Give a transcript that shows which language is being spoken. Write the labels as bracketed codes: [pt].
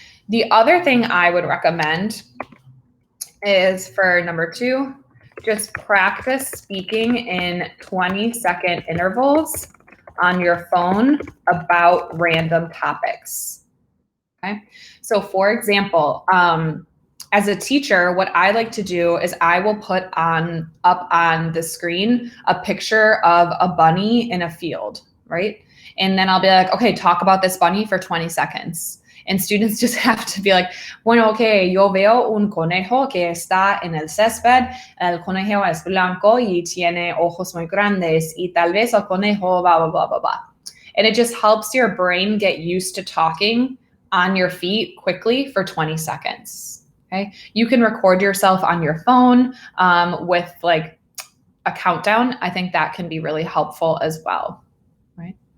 [en] The other thing I would recommend is for number 2, just practice speaking in 20-second intervals on your phone about random topics. Okay. So for example, as a teacher, what I like to do is I will put up on the screen a picture of a bunny in a field, right? And then I'll be like, okay, talk about this bunny for 20 seconds. And students just have to be like, [es] bueno, okay, yo veo un conejo que está en el césped, el conejo es blanco y tiene ojos muy grandes y tal vez el conejo blah, blah, blah, blah, blah. [en] And it just helps your brain get used to talking on your feet quickly for 20 seconds, okay? You can record yourself on your phone with like a countdown. I think that can be really helpful as well, right?